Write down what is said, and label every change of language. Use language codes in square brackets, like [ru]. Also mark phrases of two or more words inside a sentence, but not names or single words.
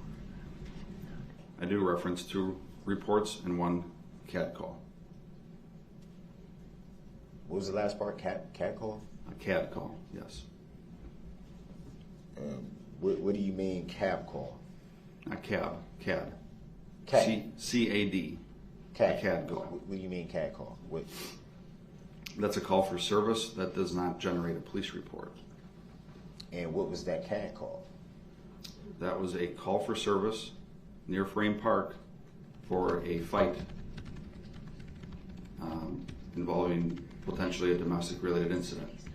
[en] I do reference 2 reports and 1 CAT call. What was the last part? Cat call? A CAT call, yes. What do you mean cab call? Not cab, CAD. CAD. CAD. CAD. A CAD call. What do you mean CAD call? What? That's a call for service that does not generate a police report. And what was that CAD call? That was a call for service near Frame Park for a fight involving potentially a domestic related incident.